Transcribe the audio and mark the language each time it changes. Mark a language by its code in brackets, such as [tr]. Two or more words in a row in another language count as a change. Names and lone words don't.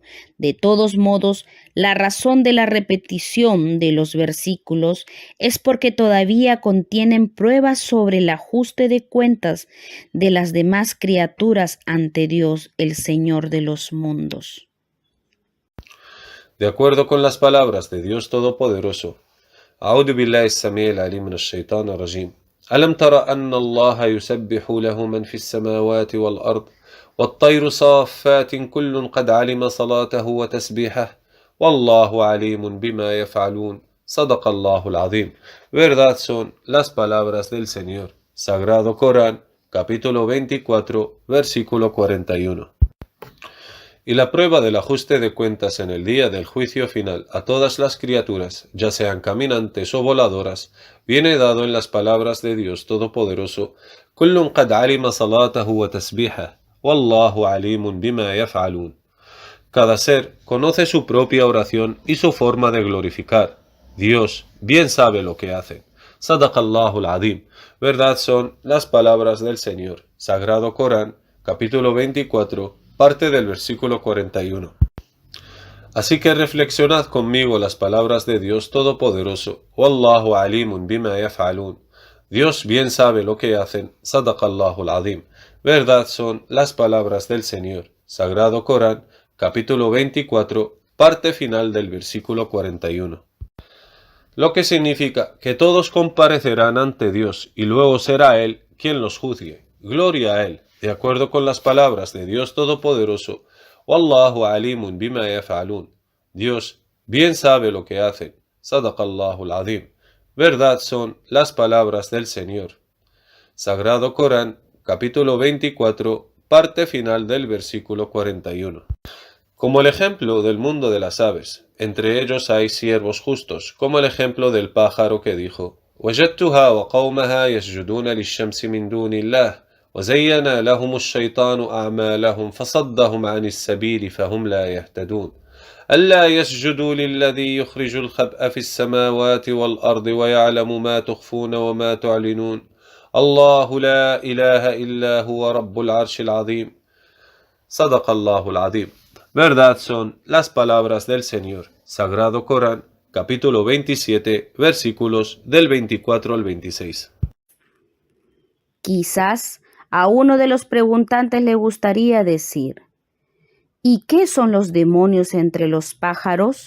[es] De todos modos, la razón de la repetición de los versículos es porque todavía contienen pruebas sobre el ajuste de cuentas de las demás criaturas ante Dios, el Señor de los mundos. De acuerdo con las palabras de Dios Todopoderoso, [ar] أعوذ بالله السميع العليم من الشيطان الرجيم. ألم تر أن الله يسبح له من في السماوات والأرض والطير صافات كل قد علم صلاته وتسبيحه والله عليم بما يفعلون صدق الله العظيم. [es] Verdad son las palabras del Señor. Sagrado Corán, capítulo 24, versículo 41. Y la prueba del ajuste de cuentas en el día del juicio final a todas las criaturas, ya sean caminantes o voladoras, viene dado en las palabras de Dios Todopoderoso: [ar] كل قد علم صلاته وتسبيحه والله عليم بما يفعلون. [es] Cada ser conoce su propia oración y su forma de glorificar. Dios bien sabe lo que hace. [ar] صدق الله العظيم. [es] Verdad son las palabras del Señor. Sagrado Corán, capítulo 24, parte del versículo 41. Así que reflexionad conmigo las palabras de Dios Todopoderoso. [ar] والله عليم بما يفعلون. [es] Dios bien sabe lo que hacen. [ar] صدق الله العظيم. [es] Verdad son las palabras del Señor. Sagrado Corán, capítulo 24, parte final del versículo 41. Lo que significa que todos comparecerán ante Dios y luego será Él quien los juzgue. Gloria a Él, de acuerdo con las palabras de Dios Todopoderoso. [ar] والله عليم بما يفعلون. [es] Dios bien sabe lo que hacen. [ar] صدق الله العظيم. [es] Verdad son las palabras del Señor. Sagrado Corán, capítulo 24, parte final del versículo 41. Como el ejemplo del mundo de las aves, entre ellos hay siervos justos, como el ejemplo del pájaro que dijo: [ar] وجدتها وقومها يسجدون للشمس من دون الله وزين لهم الشيطان أعمالهم فصدهم عن السبيل فهم لا يهتدون ألا يسجدوا للذي يخرج الخبأ في السماوات والأرض ويعلم ما تخفون وما تعلنون الله لا إله إلا هو رب العرش العظيم صدق الله العظيم. [es] Verdad son las palabras del Señor. Sagrado Corán, capítulo 27, versículos del 24 al 26. Quizás a uno de los preguntantes le gustaría decir: ¿y qué son los demonios entre los pájaros?